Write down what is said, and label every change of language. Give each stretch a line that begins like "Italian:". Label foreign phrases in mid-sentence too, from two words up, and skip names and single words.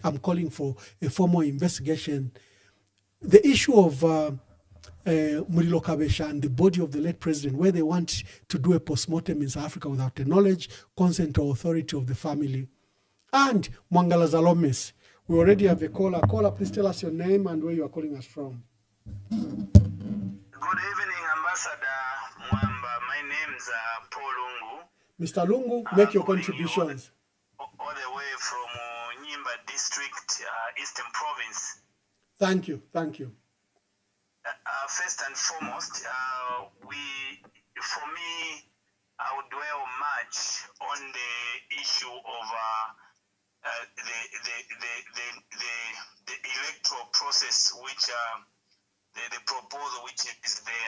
English: I'm calling for a formal investigation. The issue of Murilo Kabesha and the body of the late president, where they want to do a postmortem in South Africa without the knowledge, consent, or authority of the family. And Mwanga Zalomis. We already have a caller. Caller, please tell us your name and where you are calling us from. Good evening, Ambassador Mwamba. My name's Paul Lungu. Mr. Lungu, make your contributions. All the way from Nyimba District, Eastern Province. Thank you. Thank you. First and foremost, for me, I would dwell much on the issue of the electoral process, which the proposal which is there.